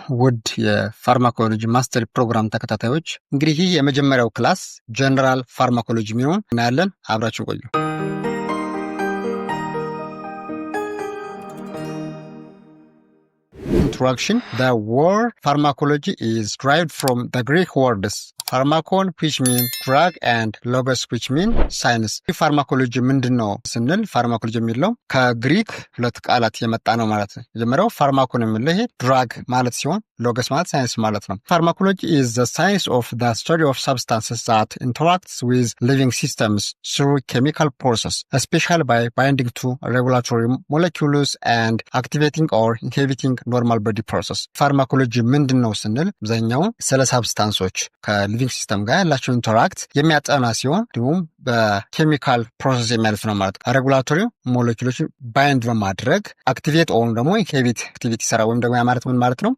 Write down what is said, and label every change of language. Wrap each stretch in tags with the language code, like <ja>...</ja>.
<am>ውድ የፋርማኮሎጂ ማስተር ፕሮግራም ተከታታዮች፣ እንግዲህ ይህ የመጀመሪያው ክላስ ጀነራል ፋርማኮሎጂ የሚሆን እናያለን። አብራችሁ ቆዩ። Introduction.</am> <en>The word pharmacology is derived from the Greek words pharmakon, which means drug, and logos, which means science. ፋርማኮሎጂ ምንድነው ስንል ፋርማኮሎጂ የሚለው ከግሪክ ሁለት ቃላት የመጣ ነው ማለት ነው። የመጀመሪያው ፋርማኮን የሚለው ይሄ ድራግ ማለት ሲሆን ሎገስ ማለት ሳይንስ ማለት ነው። ፋርማኮሎጂ is the science of the study of substances that interacts with living systems through chemical process, especially by binding to regulatory molecules and activating or inhibiting normal body process.</en> <am>ፋርማኮሎጂ ምንድነው ስንል አብዛኛው ስለ ሳብስታንሶች ከሊቪንግ ሲስተም ጋር ያላቸው ኢንተራክት የሚያጠና ሲሆን እንዲሁም በኬሚካል ፕሮሰስ የሚያልፍ ነው ማለት ነው። ሬጉላቶሪ ሞለኪውሎችን ባይንድ በማድረግ አክቲቬት ወይም ደግሞ ኢንሂቢት አክቲቪቲ ሰራ ወይም ደግሞ ያማረት ምን ማለት ነው?</am>